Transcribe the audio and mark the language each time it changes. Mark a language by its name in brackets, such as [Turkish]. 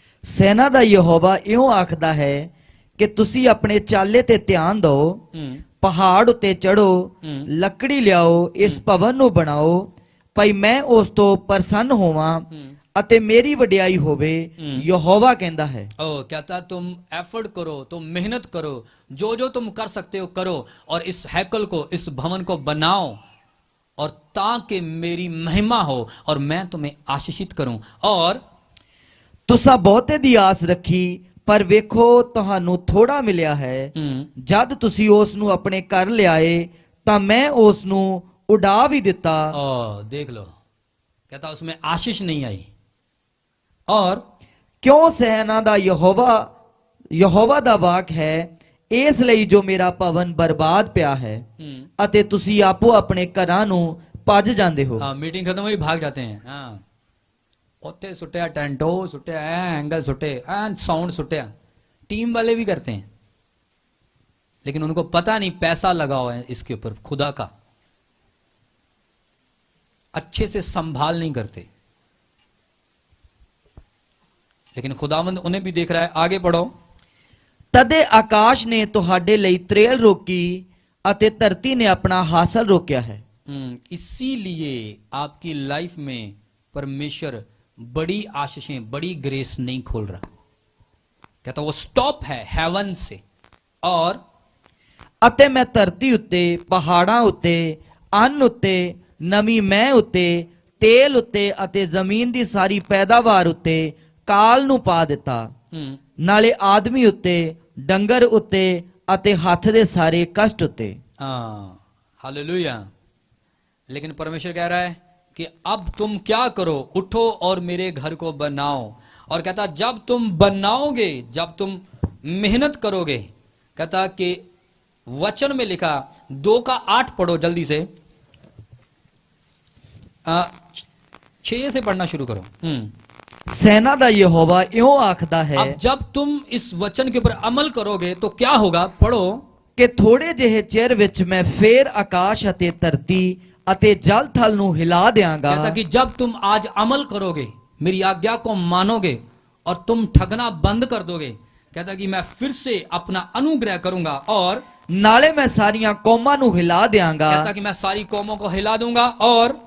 [Punjabi] ਸੈਨਾ ਦਾ ਯਹੋਵਾ ਇਉਂ ਆਖਦਾ ਹੈ ਕਿ ਤੁਸੀਂ ਆਪਣੇ ਚਾਲੇ ਤੇ ਧਿਆਨ ਦਿਓ, ਪਹਾੜ ਉੱਤੇ ਚੜੋ, ਲੱਕੜੀ ਲਿਆਓ, ਇਸ ਭਵਨ ਨੂੰ ਬਣਾਓ, ਭਈ ਮੈਂ ਉਸ ਤੋਂ ਪ੍ਰਸੰਨ ਹੋਵਾਂ ਅਤੇ ਮੇਰੀ ਵਡਿਆਈ ਹੋਵੇ, ਯਹੋਵਾ ਕਹਿੰਦਾ ਹੈ। [Hindi] ओ कहता तुम एफर्ट करो, तुम मेहनत करो, जो जो तुम कर सकते हो करो, और इस हैकल को, इस भवन को बनाओ, और ताकि मेरी महिमा हो और मैं तुम्हें आशीषित करूं। और [Punjabi] ਤੁਸਾਂ ਬਹੁਤੇ ਦੀ ਆਸ ਰੱਖੀ, ਪਰ ਵੇਖੋ ਤੁਹਾਨੂੰ ਥੋੜਾ ਮਿਲਿਆ ਹੈ। ਜਦ ਤੁਸੀਂ ਉਸ ਨੂੰ ਆਪਣੇ ਘਰ ਲਿਆਏ ਤਾਂ ਮੈਂ ਉਸ ਨੂੰ ਉਡਾ ਵੀ ਦਿੱਤਾ। [Hindi] देख लो, कहता उसमें आशीष नहीं आई। और [Punjabi] ਕਿਉਂ ਸੈਨਾ ਦਾ ਯਹੋਵਾ ਦਾ ਵਾਕ ਹੈ, ਇਸ ਲਈ ਜੋ ਮੇਰਾ ਭਵਨ ਬਰਬਾਦ ਪਿਆ ਹੈ ਅਤੇ ਤੁਸੀਂ ਆਪੋ ਆਪਣੇ ਘਰਾਂ ਨੂੰ ਭੱਜ ਜਾਂਦੇ ਹੋ। [Hindi] हाँ, मीटिंग खत्म हुई भाग जाते हैं। हाँ, [Punjabi] उत्ते सुट्टे, टेंटो सुट्टे, एंगल सुट्टे, साउंड सुट्टे। [Hindi] टीम वाले भी करते हैं, लेकिन उनको पता नहीं पैसा लगा हुआ है इसके ऊपर खुदा का। अच्छे से संभाल नहीं करते, लेकिन खुदावंद उन्हें भी देख रहा है। आगे बढ़ो। [Punjabi] ਤਦੇ ਆਕਾਸ਼ ਨੇ ਤੁਹਾਡੇ ਲਈ ਤਰੇਲ ਰੋਕੀ ਅਤੇ ਧਰਤੀ ਨੇ ਆਪਣਾ ਹਾਸਲ ਰੋਕਿਆ ਹੈ। [Hindi] इसीलिए आपकी लाइफ में परमेश्वर बड़ी आशीषें, बड़ी ग्रेस नहीं खोल रहा। कहता वो स्टॉप है हेवन से। और [Punjabi] ਅਤੇ ਮੈਂ ਧਰਤੀ ਉੱਤੇ, ਪਹਾੜਾਂ ਉੱਤੇ, ਅੰਨ ਉੱਤੇ, ਨਵੀਂ ਮੈਹ ਉੱਤੇ, ਤੇਲ ਉੱਤੇ ਅਤੇ ਜ਼ਮੀਨ ਦੀ ਸਾਰੀ ਪੈਦਾਵਾਰ ਉੱਤੇ ਕਾਲ ਨੂੰ ਪਾ ਦਿੱਤਾ, ਨਾਲੇ ਆਦਮੀ ਉੱਤੇ, ਡੰਗਰ ਉੱਤੇ ਅਤੇ ਹੱਥ ਦੇ ਸਾਰੇ ਕਸ਼ਟ ਉੱਤੇ। [Hindi] हालेलुया। लेकिन परमेश्वर कह रहा है कि अब तुम क्या करो, उठो और मेरे घर को बनाओ। और कहता जब तुम बनाओगे, जब तुम मेहनत करोगे, कहता कि वचन में लिखा 2:8 पढ़ो जल्दी से, 6 से पढ़ना शुरू करो। [Punjabi] ਸੈਨਾ ਦਾ ਯਹੋਵਾ ਇਉਂ ਆਖਦਾ ਹੈ [Hindi] अब जब तुम इस वचन के ऊपर अमल करोगे तो क्या होगा, पढ़ो। [Punjabi] ਕਿ ਥੋੜੇ ਜਿਹੇ ਚਿਰ ਵਿੱਚ ਮੈਂ ਫੇਰ ਆਕਾਸ਼ ਅਤੇ ਧਰਤੀ ਅਤੇ ਜਲ ਥਲ ਨੂੰ ਹਿਲਾ ਦਿਆਂਗਾ। [Hindi] कहता कि जब तुम आज अमल करोगे, मेरी आज्ञा को मानोगे और तुम ठगना बंद कर दोगे, कहता कि मैं फिर से अपना अनुग्रह करूंगा। और [Punjabi] ਨਾਲੇ ਮੈਂ ਸਾਰੀਆਂ ਕੌਮਾਂ ਨੂੰ ਹਿਲਾ ਦਿਆਂਗਾ [Hindi] कहता कि मैं सारी कौमों को हिला दूंगा और